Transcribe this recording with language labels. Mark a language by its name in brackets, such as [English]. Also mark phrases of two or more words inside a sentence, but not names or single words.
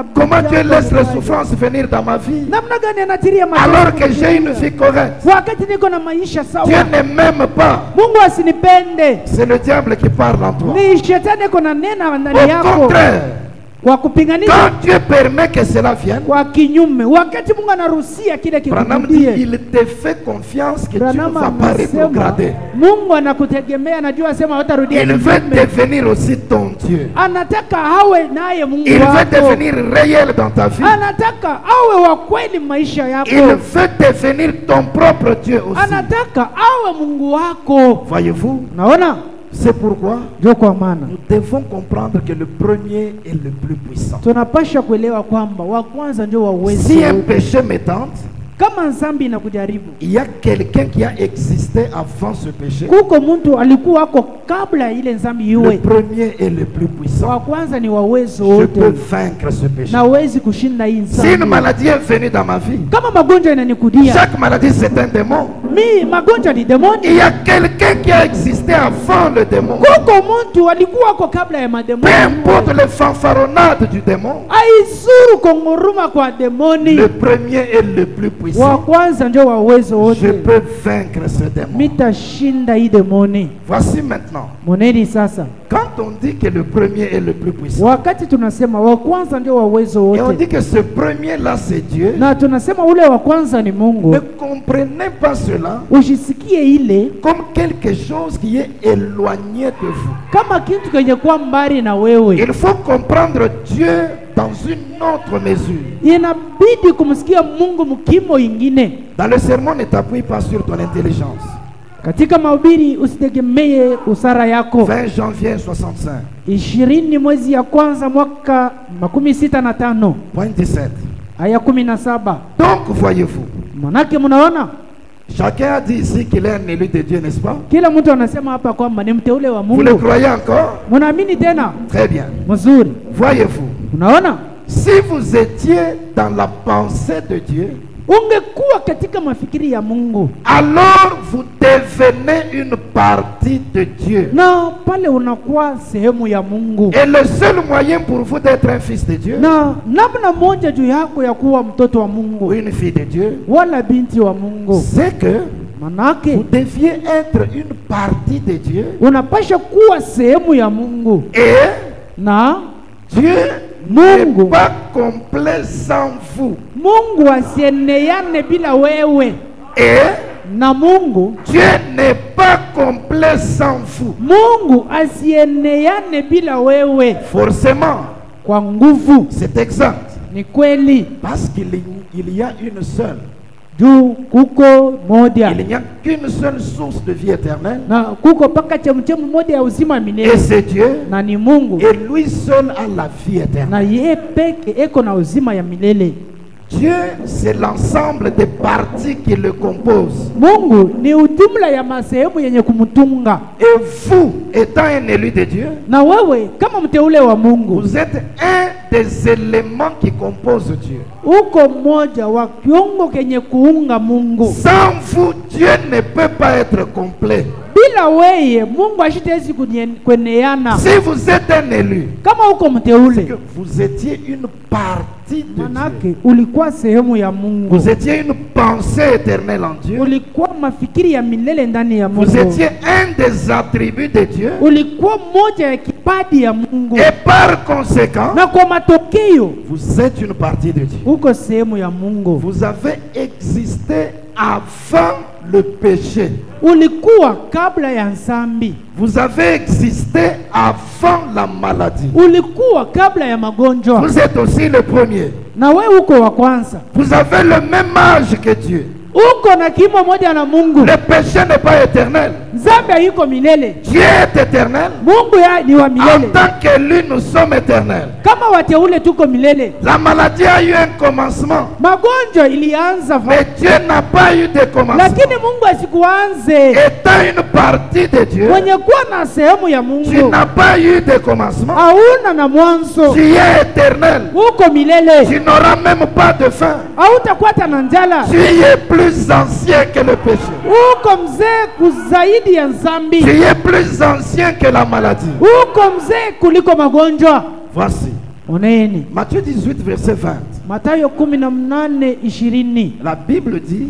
[French] Comment Dieu laisse les souffrances venir dans ma vie [Swahili] namna gani anatiria [French] alors que j'ai une vie correcte. [Swahili] wakati niko na maisha [French] Dieu [Swahili] sawa. [French] ne m'aime pas. [Swahili] Mungu asinipende, [French] C'est le diable qui parle en toi. [Swahili] ni shetani iko na nena ndani [French] Au [Swahili] yako [French] contraire, [Swahili] kwa kupinganisha [French] quand Dieu permet que cela vienne, [Swahili] kwa kinyume. Wakati Mungu anaruhusia kile [French] Branham dit, [Swahili] kikujie, [French] il te fait confiance que tu ne [Swahili] Branham [French] vas pas [Swahili] anasema [French] rétrograder. [Swahili] Mungu anakutegemea, anajua sema hutarudia [French] Il veut [Swahili] kinyume. [French] devenir aussi ton Dieu. [Swahili] Anataka awe naye Mungu [French] Il veut [Swahili] wako, [French] devenir réel dans ta vie. [Swahili] anataka awe wa kweli maisha yako, [French] Il veut devenir ton propre Dieu aussi. [Swahili] anataka awe Mungu wako. [French] Voyez-vous, [Swahili] Naona [French] c'est pourquoi [Swahili] ndio kwa maana [French] nous devons comprendre que le premier est le plus puissant. [Swahili] tunapasha kuelewa kwamba wa kwanza ndio wa uwezo [French] Si un [Swahili] wote. [French] péché me tente, [Swahili] Kama dhambi inakujaribu, [French] il y a quelqu'un qui a existé avant ce péché. [Swahili] kuko mtu alikuwa ako kabla ya ile dhambi [French] Le [Swahili] iwe. [French] premier est le plus [Swahili] Wa [French] puissant. [Swahili] kwanza ni wa uwezo [French] Je peux [Swahili] wote, [French] vaincre ce péché. [Swahili] na uwezi kushinda hii [French] Si une [Swahili] dhambi. [French] maladie est venue dans ma vie, [Swahili] Kama magonjwa inanikudia, [French] chaque maladie c'est un démon. [Swahili] magonjwa ni demoni. [French] Il y a quelqu'un qui a existé avant le démon. [Swahili] Kuko mtu alikuwa ako kabla ya [French] Peu [Swahili] mademoni. [French] importe les fanfaronnades du démon, [Swahili] Aizuru kongoruma kwa demoni. [French] le premier est le plus [Swahili] Wa [French] puissant. [Swahili] kwanza ndio wa uwezo [French] Je [Swahili] wote. [French] peux vaincre ce démon. [Swahili] Mitashinda hii demoni. [French] Voici maintenant, [Swahili] Moneni sasa, [French] quand on dit que le premier est le plus puissant, [Swahili] wakati tunasema wa kwanza ndio wa uwezo [French] et on [Swahili] wote, [French] dit que ce premier-là c'est Dieu, [Swahili] na tunasema ule wa kwanza ni Mungu, [French] ne comprenez pas cela [Swahili] usisikie ile [French] comme quelque chose qui est éloigné de vous. [Swahili] kama kitu kenye kuwa mbali na wewe. [French] Il faut comprendre Dieu dans une autre mesure. [Swahili] Inabidi kumsikia Mungu mkimo ingine. [French] Dans le sermon, ne t'appuie pas sur ton intelligence. [Swahili] Katika mahubiri usitegemee usara yako. [French] 20 janvier 65, [Swahili] 20 mwezi ya kwanza mwaka 65 [French] point 17. [Swahili] aya 17. [French] Donc, voyez-vous, [Swahili] Manake mnaona [French] chacun a dit ici qu'il est un élu de Dieu, n'est-ce pas? [Swahili] kila mtu anasema hapa kwamba ni mteule wa [French] Vous le [Swahili] Mungu. [French] croyez encore? [Swahili] Mnaamini tena? [French] Très bien. [Swahili] Mzuri. [French] Voyez-vous, [Swahili] Unaona? [French] si vous étiez dans la pensée de Dieu, [Swahili] ungekuwa katika mafikiri ya Mungu, [French] alors vous devenez une partie de Dieu. [Swahili] na pale unakuwa sehemu ya Mungu. [French] Et le seul moyen pour vous d'être un fils de Dieu [Swahili] Na namna moja juu yako ya kuwa mtoto wa [French] ou [Swahili] Mungu [French] une fille de Dieu, [Swahili] wala binti wa Mungu, [French] c'est que [Swahili] manake [French] vous deviez être une partie de Dieu. [Swahili] unapasha kuwa sehemu ya Mungu, [French] Et [Swahili] na [French] Dieu [Swahili] Mungu [French] n'est pas complet sans vous. [Swahili] Mungu asieneane bila wewe, [French] Et [Swahili] na Mungu [French] Dieu n'est pas complet sans vous. [Swahili] Mungu asieneane bila wewe. [French] Forcément, [Swahili] Kwa nguvu, [French] c'est exact. [Swahili] ni kweli, [French] Parce qu'il y a une seule. [Swahili] juu kuko moja, [French] Il n'y a qu'une seule source de vie éternelle. [Swahili] na kuko paka chemchemu moja ya uzima [French] Et [Swahili] milele, [French] c'est Dieu. [Swahili] na ni Mungu, [French] Et lui seul a la vie éternelle. [Swahili] na yeye peke eko na uzima ya milele. [French] Dieu, c'est l'ensemble des parties qui le composent. [Swahili] Mungu ni ujumla ya masehemu yenye kumtunga, [French] Et vous, étant un élu de Dieu, [Swahili] na wewe kama mteule wa Mungu [French] vous êtes un des éléments qui composent Dieu. [Swahili] uko mmoja wa kiungo kenye kuunga Mungu. [French] Sans vous, Dieu ne peut pas être complet. [Swahili] Bila weye Mungu ashitezi kweneana. [French] Si vous êtes un élu, [Swahili] Kama uko [French] c'est [Swahili] mteule, [French] que vous étiez une partie de Dieu. [Swahili] manake ulikuwa sehemu ya Mungu, [French] Vous étiez une pensée éternelle en Dieu. [Swahili] ulikuwa mafikiri ya milele ndani ya [French] Vous [Swahili] Mungu, [French] étiez un des attributs de Dieu. [Swahili] ulikuwa moja ya kipaji ya Mungu, [French] Et par conséquent, [Swahili] na kwa matokeo [French] vous êtes une partie de Dieu. [Swahili] uko sehemu ya Mungu. [French] Vous avez existé avant le péché. [Swahili] Ulikuwa kabla ya nsambi, [French] Vous avez existé avant la maladie. [Swahili] ulikuwa kabla ya magonjwa, [French] Vous êtes aussi le premier. [Swahili] na we uko wa kwanza. [French] Vous avez le même âge que Dieu. [Swahili] Uko na kimo moja na Mungu. [French] Le péché n'est pas éternel. [Swahili] Nzambe haiko milele, [French] Dieu est éternel. [Swahili] Mungu ya ni wa [French] En [Swahili] milele. [French] tant qu'élu, nous sommes éternels. [Swahili] Kama wateule tuko milele. [French] La maladie a eu un commencement. [Swahili] Magonjwa ilianza [French] Mais Dieu n'a pas eu de commencement. [Swahili] lakini Mungu asikuanze. [French] Étant une partie de Dieu, [Swahili] Mwenye kuwa na sehemu ya [French] tu [Swahili] Mungu [French] n'as pas eu de commencement. [Swahili] hauna na mwanzo, [French] Tu es éternel. [Swahili] uko milele, [French] Tu n'auras même pas de faim. [Swahili] hautakuwa na njala. [French] Tu es plus ancien que le péché. [Swahili] Uko mzee kuzaidi ya [French] Tu [Swahili] nzambi, [French] es plus ancien que la maladie. [Swahili] uko mzee kuliko magonjwa. [French] Voici. [Swahili] Oneni [French] Matthieu 18, verset 20. [Swahili] Mathayo 18:20. [French] La Bible dit,